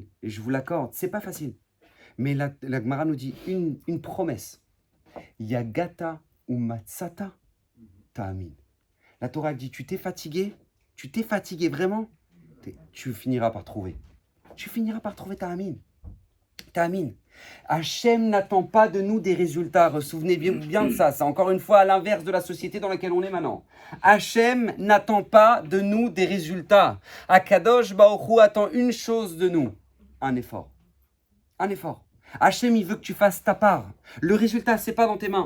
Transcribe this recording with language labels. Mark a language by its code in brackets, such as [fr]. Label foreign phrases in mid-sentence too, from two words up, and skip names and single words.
[fr] Et je vous l'accorde, c'est pas facile. Mais la Gemara nous dit une promesse. [he] יגעת ומצאת תאמין. [fr] La Torah dit, tu t'es fatigué vraiment, tu finiras par trouver. Tu finiras par trouver ta'amin. Ta'amin. Hachem n'attend pas de nous des résultats. Souvenez-vous bien de ça. C'est encore une fois à l'inverse de la société dans laquelle on est maintenant. Hachem n'attend pas de nous des résultats. [he] הקדוש ברוך הוא [fr] attend une chose de nous. Un effort. Un effort. Hachem, il veut que tu fasses ta part. Le résultat, c'est pas dans tes mains.